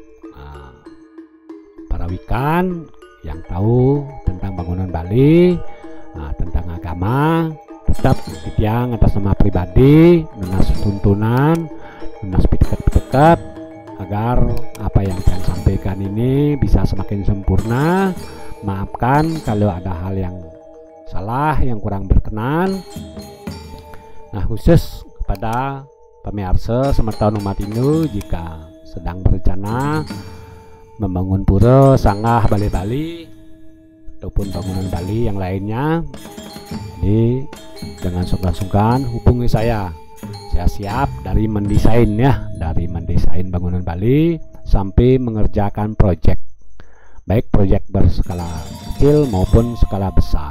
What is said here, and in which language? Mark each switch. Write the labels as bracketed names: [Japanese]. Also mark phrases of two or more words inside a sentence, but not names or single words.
[Indonesian] para wikan yang tahu tentang bangunan Bali, tentang agama, tetap yang atas nama pribadi, lunas tuntunan, lunas dekat agar apa yang saya sampaikan ini bisa semakin sempurna. Maafkan kalau ada hal yang salah, yang kurang berkenan. Nah, khusus kepada pemirsa semeton umat Hindu jika sedang berencana membangun pura, sanggah, Bali ataupun bangunan Bali yang lainnya, jadi jangan sungkan-sungkan hubungi saya. Saya siap dari mendesain ya, dari mendesain bangunan Bali sampai mengerjakan proyek, baik proyek berskala kecil maupun skala besar.